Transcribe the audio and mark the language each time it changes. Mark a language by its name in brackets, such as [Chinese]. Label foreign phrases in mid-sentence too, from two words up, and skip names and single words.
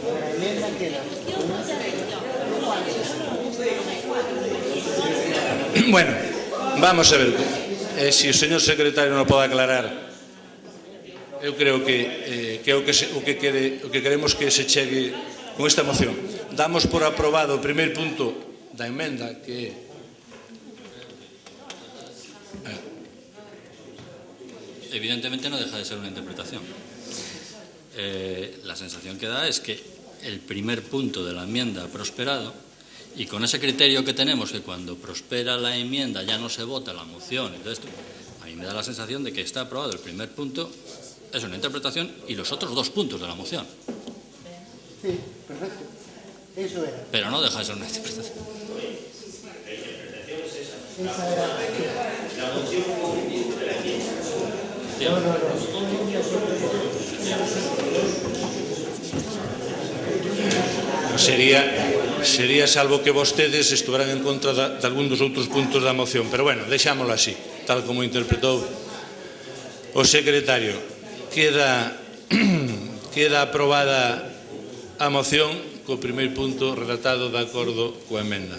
[Spanish] Bueno, vamos a ver, [Galician] se o señor secretario non pode aclarar, eu creo que o que queremos que se chegue con esta moción. Damos por aprobado o primeiro punto da emenda, que [Spanish] evidentemente no deja de ser una interpretación. La sensación que da es que el primer punto de la enmienda ha prosperado. Y con ese criterio que tenemos, que cuando prospera la enmienda ya no se vota la moción, entonces a mí me da la sensación de que está aprobado el primer punto, es una interpretación, y los otros dos puntos de la moción. Sí, perfecto. Eso era. Pero no deja de ser una interpretación. Esa era. La moción como inicio de la enmienda. [Galician] Sería salvo que vostedes estuveran en contra de algún dos outros puntos da moción, pero bueno, deixámoslo así, tal como interpretou o secretario. Queda aprobada a moción co primeiro punto redactado de acordo coa emenda.